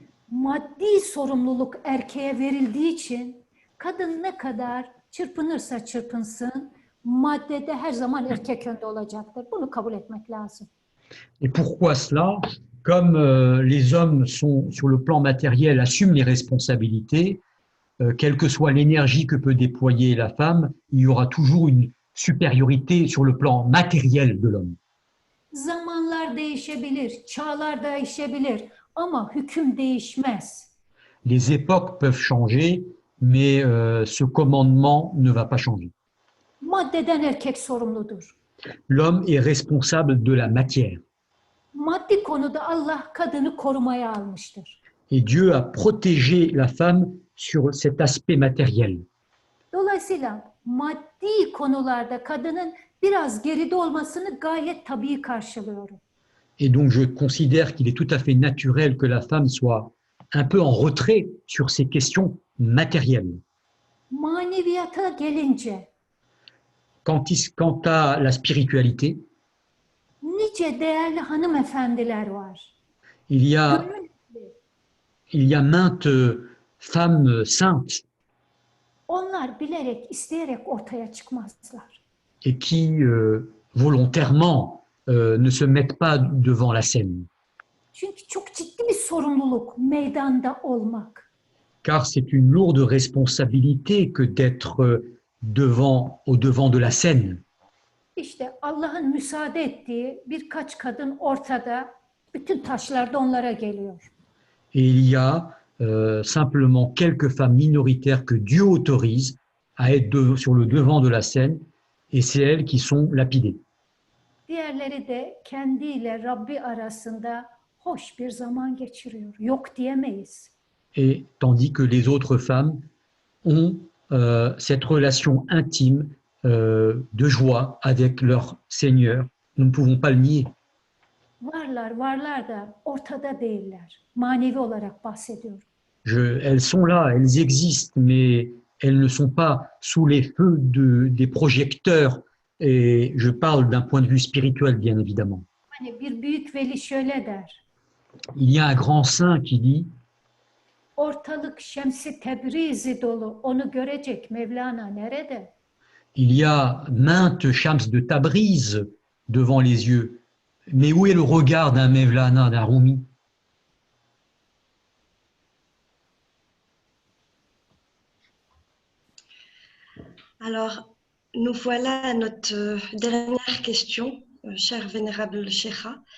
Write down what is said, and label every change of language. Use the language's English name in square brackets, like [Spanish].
[Turkish] Maddi sorumluluk erkeğe verildiği için kadın ne kadar çırpınırsa çırpınsın, maddede her zaman erkek önde olacaktır. Bunu kabul etmek lazım. [French] Et pourquoi cela? Comme les hommes sont sur le plan matériel, assument les responsabilités, quelle que soit l'énergie que peut déployer la femme, il y aura toujours une supériorité sur le plan matériel de l'homme. [Turkish] Zamanlar değişebilir, çağlar değişebilir ama hüküm değişmez. [French] Les époques peuvent changer, mais ce commandement ne va pas changer. [Turkish] Maddeden erkek sorumludur. [French] L'homme est responsable de la matière. [Turkish] Maddi konuda Allah kadını korumaya almıştır. [French] Et Dieu a protégé la femme sur cet aspect matériel. [Turkish] Dolayısıyla maddi konularda kadının biraz geride olmasını gayet tabii karşılıyorum. [French] Et donc je considère qu'il est tout à fait naturel que la femme soit un peu en retrait sur ces questions matérielles. [Turkish] Maneviyata gelince [French] Quant à la spiritualité, [Turkish] nice değerli hanımefendiler var. [French] il y a, [Turkish] Gönül [French] il y a maintes femmes saintes [Turkish] onlar bilerek, isteyerek ortaya çıkmazlar. [French] et qui volontairement ne se mettent pas devant la scène. [Turkish] Çünkü çok ciddi bir sorumluluk meydanda olmak. [French] Car c'est une lourde responsabilité que d'être au devant de la scène. [Turkish] İşte Allah'ın müsaade ettiği birkaç kadın ortada, bütün taşlar da onlara geliyor. [French] Et il y a simplement quelques femmes minoritaires que Dieu autorise à être sur le devant de la scène, et c'est elles qui sont lapidées. [Turkish] Diğerleri de kendiyle Rabbi arasında hoş bir zaman geçiriyor. Yok diyemeyiz. [French] Et tandis que les autres femmes ont cette relation intime de joie avec leur Seigneur. Nous ne pouvons pas le nier. [Turkish] Varlar da ortada değiller. Manevi olarak bahsediyorum. [French] Elles sont là, elles existent, mais elles ne sont pas sous les feux des projecteurs. Et je parle d'un point de vue spirituel, bien évidemment. [Turkish] Hani bir büyük veli şöyle der. [French] Il y a un grand saint qui dit: [Turkish] Ortalık Şems-i Tebrizi dolu. Onu görecek Mevlana nerede? [French] il y a maintes Shams de Tabriz devant les yeux. Mais où est le regard d'un Mevlana, d'un Rumi? Alors, nous voilà à notre dernière question, cher vénérable Sheikha.